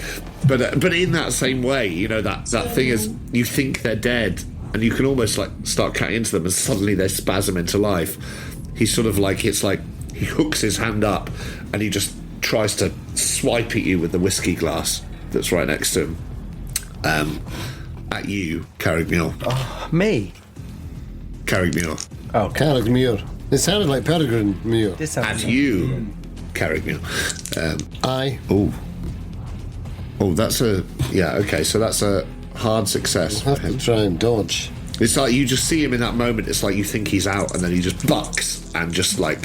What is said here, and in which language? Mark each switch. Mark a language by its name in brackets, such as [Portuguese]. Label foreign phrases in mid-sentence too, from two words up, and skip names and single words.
[English] But in that same way, you know, that thing is, you think they're dead, and you can almost, like, start cutting into them, and suddenly they spasm into life. He's sort of like, it's like he hooks his hand up, and he just tries to swipe at you with the whiskey glass that's right next to him. At you, Carraig-Muire. Oh, me? Carraig-Muire. Oh, Carraig-Muire. It sounded like Perregrine Muir. At you, Carraig-Muire. Aye. Oh, that's a... Yeah, okay, so that's a hard success. I'll have to try and dodge. It's like you just see him in that moment, it's like you think he's out, and then he just bucks, and just like...